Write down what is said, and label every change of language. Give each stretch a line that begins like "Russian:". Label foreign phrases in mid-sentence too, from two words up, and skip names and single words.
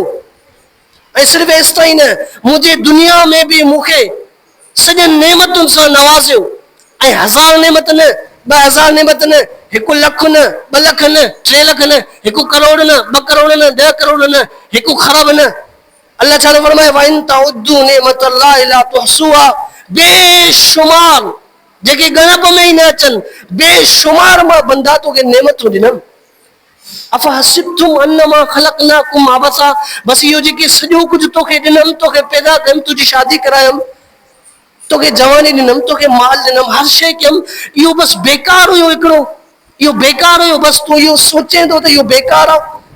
Sindhi: ऐं सिर्फ़ु एसि ताईं न, मुंहिंजे दुनिया में बि मूंखे सॼनि नेमतुनि सां नवाज़ियो, ऐं 1000 नेमत न, 2000 नेमत न, 1 लख न, 2 लख न, 3 लख न, 1 करोड़ न, 2 करोड़ न, 10 करोड़ न, 1 खरब न। अल्लाह ताला फरमाए,
Arabic: وإن تعدوا نعمة الله لا تحصوها,
Sindhi: बेशुमार जेके गणप में ई न अचनि, बेशुमार मां बंदा तोखे नेमतूं ॾिनमि,
Arabic: أفحسبتم أنما خلقناكم عبثا,
Sindhi: बस इहो जेके सॼो कुझु तोखे ॾिनमि, तोखे पैदा कयमि, तुंहिंजी शादी करायमि, तोखे जवानी ॾिनमि, तोखे माल ॾिनमि, हर शइ कयमि, इहो बसि बेकार हुयो हिकिड़ो, इहो बेकार हुयो, बसि तूं इहो सोचे थो त इहो बेकार आहे।